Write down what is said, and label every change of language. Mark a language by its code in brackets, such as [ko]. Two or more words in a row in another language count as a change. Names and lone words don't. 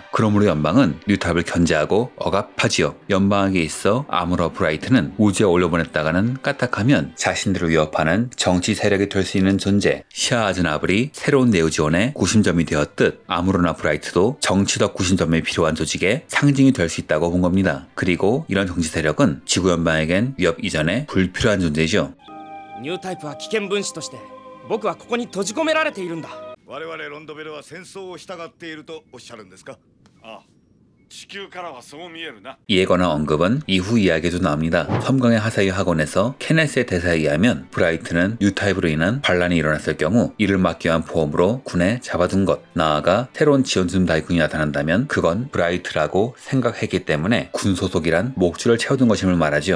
[ko] 그러므로 연방은 뉴타입을 견제하고 억압하지요. 연방에게 있어 아무로 브라이트는 우주에 올려보냈다가는 까딱하면 자신들을 위협하는 정치 세력이 될 수 있는 존재 샤 아즈나블이 새로운 네오지온의 구심점이 되었듯 아무로나 브라이트도 정치적 구심점에 필요한 조직의 상징이 될 수 있다고 본 겁니다. 그리고 이런 정치 세력은 지구연방에겐 위협 이전에 불필요한 존재죠. [ja] ニュータイプは危険分子として僕はここに閉じ込められているんだ。我々ロンドベルは戦争をしたがっているとおっしゃるんですか。ああ、地球からはそう見えるな。 [ko] 이에 관한 언급은 이후 이야기에도 나옵니다. 섬광의 하사유 학원에서 케네스의 대사에 의하면 브라이트는 뉴타입으로 인한 반란이 일어났을 경우 이를 막기 위한 보험으로 군에 잡아둔 것, 나아가 새로운 지원준 다이군이 나타난다면 그건 브라이트라고 생각했기 때문에 군 소속이란 목줄을 채워둔 것임을 말하죠.